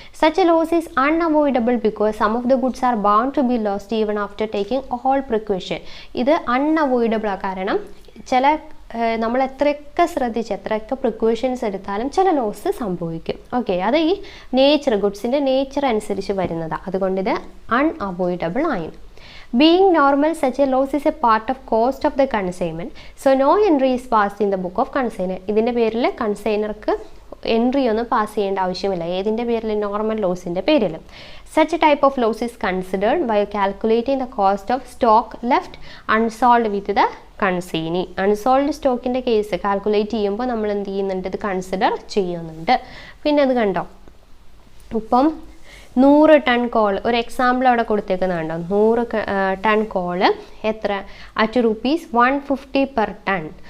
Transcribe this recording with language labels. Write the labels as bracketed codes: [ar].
[en] Such a loss is unavoidable because some of the goods are bound to be lost even after taking all precaution. [ml] ഇത് അൺഅവോയ്ഡബിളാണ്. കാരണം ചില നമ്മൾ എത്രയൊക്കെ ശ്രദ്ധിച്ച് എത്രയൊക്കെ പ്രിക്കോഷൻസ് എടുത്താലും ചില ലോസ് സംഭവിക്കും. ഓക്കെ, അത് ഈ നേച്ചർ ഗുഡ്സിൻ്റെ നേച്ചർ അനുസരിച്ച് വരുന്നതാണ്. അതുകൊണ്ട് ഇത് അൺഅവോയ്ഡബിൾ ആയി. [en] Being normal, such a loss is a part of cost of the consignment. So no entry is passed in the book of consignment. [ml] ഇതിൻ്റെ പേരിൽ കൺസൈനർക്ക് എൻട്രി ഒന്നും പാസ് ചെയ്യേണ്ട ആവശ്യമില്ല. ഏതിൻ്റെ പേരിൽ? നോർമൽ ലോസിൻ്റെ പേരിൽ. [en] Such a type of loss is considered by calculating the cost of stock left unsold with the consignee. [ml] Unsold സ്റ്റോക്കിൻ്റെ case calculate ചെയ്യുമ്പോൾ നമ്മൾ എന്ത് ചെയ്യുന്നുണ്ട്? ഇത് കൺസിഡർ ചെയ്യുന്നുണ്ട്. പിന്നെ അത് കണ്ടോ, ഇപ്പം 100 ടൺ കോൾ, ഒരു എക്സാമ്പിൾ അവിടെ കൊടുത്തേക്കുന്നുണ്ടോ, 100 ടൺ കോള് എത്ര അറ്റ് ₹150 പെർ ടൺ.